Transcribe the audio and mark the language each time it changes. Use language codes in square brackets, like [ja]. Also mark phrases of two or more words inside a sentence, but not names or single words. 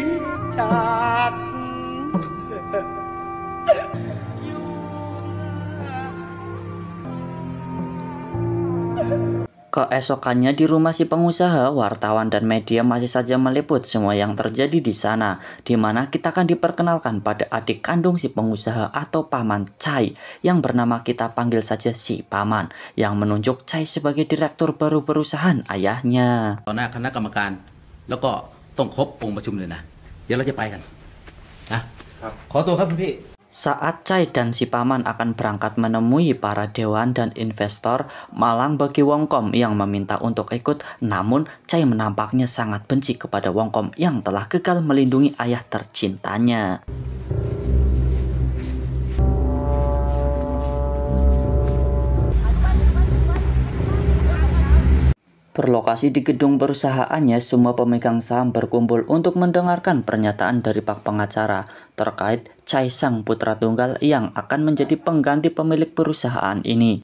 [id] Keesokannya di rumah si pengusaha, wartawan dan media masih saja meliput semua yang terjadi di sana, di mana kita akan diperkenalkan pada adik kandung si pengusaha atau paman Chai yang bernama kita panggil saja si paman, yang menunjuk Chai sebagai direktur baru perusahaan ayahnya. [th] ต่อหน้าคณะกรรมการแล้วก็ต้องครบองค์ประชุมเลยนะเดี๋ยวเราจะไปกันนะขอตัวครับคุณพี่ [id] Saat Chai dan si paman akan berangkat menemui para dewan dan investor, malang bagi Wongkom yang meminta untuk ikut, namun Chai menampaknya sangat benci kepada Wongkom yang telah gagal melindungi ayah tercintanya. Berlokasi di gedung perusahaannya, semua pemegang saham berkumpul untuk mendengarkan pernyataan dari Pak pengacara terkait Chai sang putra tunggal yang akan menjadi pengganti pemilik perusahaan ini.